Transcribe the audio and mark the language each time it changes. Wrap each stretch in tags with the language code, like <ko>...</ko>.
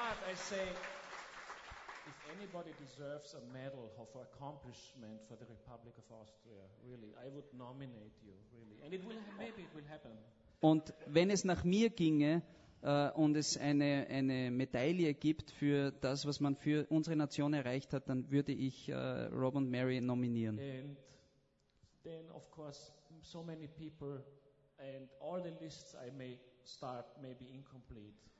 <en>If anybody deserves a medal of accomplishment for the Republic of Austria, really, I would nominate you, really. And it will, maybe it will happen.</en> <de>Und wenn es nach mir ginge und es eine Medaille gibt für das, was man für unsere Nation erreicht hat, dann würde ich Rob und Mary nominieren.</de> <en>And then, of course, so many people and all the lists I may start may be incomplete.</en>